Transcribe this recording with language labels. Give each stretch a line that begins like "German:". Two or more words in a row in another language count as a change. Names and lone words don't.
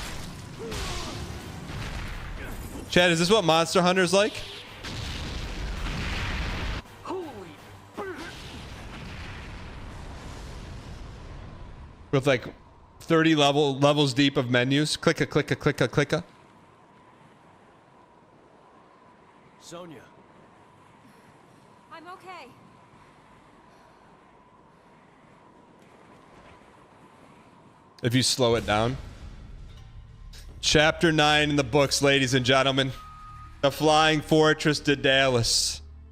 English: Chad, is this what Monster Hunter's like? With like 30 levels deep of menus. Clicka, clicka, clicka, clicka. Sonya. I'm okay. If you slow it down. Chapter 9 in the books, ladies and gentlemen. The Flying Fortress Daedalus.